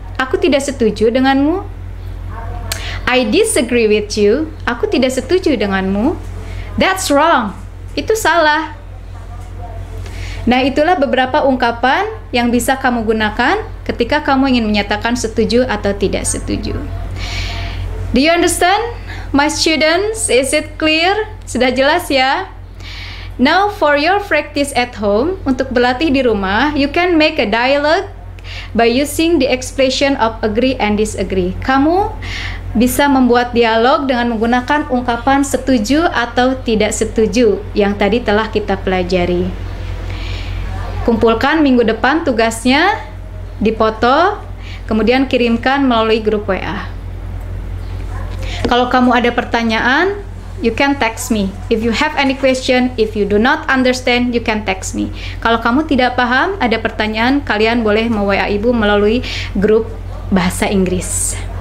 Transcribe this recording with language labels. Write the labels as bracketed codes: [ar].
[id] Aku tidak setuju denganmu. [en] I disagree with you. [id] Aku tidak setuju denganmu. [en] That's wrong. [id] Itu salah. Nah, itulah beberapa ungkapan yang bisa kamu gunakan ketika kamu ingin menyatakan setuju atau tidak setuju. [en] Do you understand, my students? Is it clear? [id] Sudah jelas ya? [en] Now, for your practice at home, [id] untuk berlatih di rumah, [en] you can make a dialogue by using the expression of agree and disagree. Kamu [id] bisa membuat dialog dengan menggunakan ungkapan setuju atau tidak setuju yang tadi telah kita pelajari. Kumpulkan minggu depan tugasnya, dipoto, kemudian kirimkan melalui grup WA. Kalau kamu ada pertanyaan, [en] you can text me. If you have any question, if you do not understand, you can text me. [id] Kalau kamu tidak paham, ada pertanyaan, kalian boleh me-WA Ibu melalui grup Bahasa Inggris.